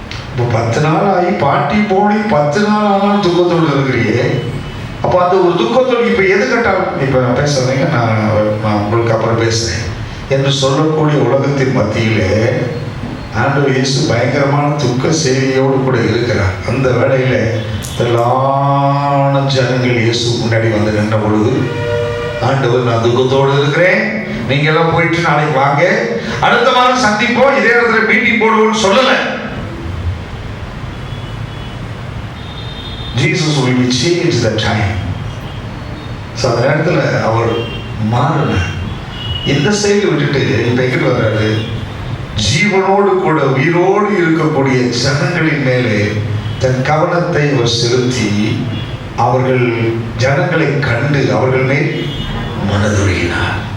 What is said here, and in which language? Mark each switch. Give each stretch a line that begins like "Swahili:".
Tamil: இப்போ 10 நாள் ஆகி பாட்டி போனி 10 நாள் ஆனாலும் துக்கத்தோடு இருக்கிறியே, அப்போ அந்த ஒரு துக்கத்தோடு இப்போ எது கேட்டாலும் இப்போ பேசுறீங்க, நான் உங்களுக்கு அப்புறம் பேசுறேன் என்று சொல்லக்கூடிய உலகத்தின் மத்தியிலே ஆண்டவர் இயேசு பயங்கரமான துக்க செய்தியோடு கூட இருக்கிறார். அந்த வேளையில எல்லா ஜனங்கள் இயேசு முன்னாடி வந்து நின்ற பொழுது ஆண்டவர், நான் துக்கத்தோடு இருக்கிறேன், நீங்க எல்லாம் போயிட்டு நாளைக்கு வாங்க, அடுத்த வாரம் சந்திப்போம், இதே இடத்துல மீட்டிங் போடுவோம்னு சொல்லல.
English: Jesus will change the time.
Tamil: So அந்த நேரத்தில் அவர் மாறினார். இந்த செயலை விட்டுட்டு இப்ப எங்கிட்டு வர்றாரு? ஜீவனோடு கூட உயிரோடு இருக்கக்கூடிய ஜனங்களின் மேலே தன் கவனத்தை அவர் செலுத்தி அவர்கள் ஜனங்களை கண்டு அவர்கள் மேல் மனதுருகினார்.